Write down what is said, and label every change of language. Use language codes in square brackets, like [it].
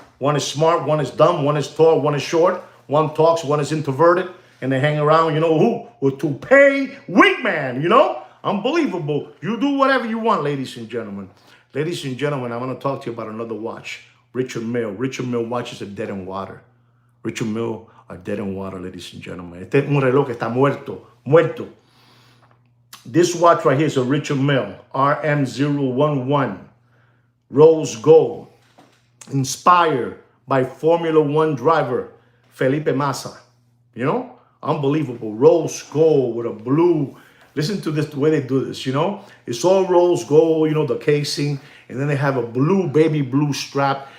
[en] One is smart, one is dumb, one is tall, one is short, one talks, one is introverted, and they hang around, you know who? With Toupee Wingman, you know? Unbelievable. You do whatever you want, ladies and gentlemen. Ladies and gentlemen, I want to talk to you about another watch, Richard Mille. Richard Mille watches are dead in water. Richard Mille are dead in water, ladies and gentlemen. [es] Este es un reloj que está muerto. [en] This watch right here is a Richard Mille RM011 rose gold, inspired by Formula One driver Felipe Massa. You know, unbelievable. Rose gold with a blue. Listen to this, the way they do this, you know. It's all rose gold, you know, the casing, and then they have a blue, baby blue strap.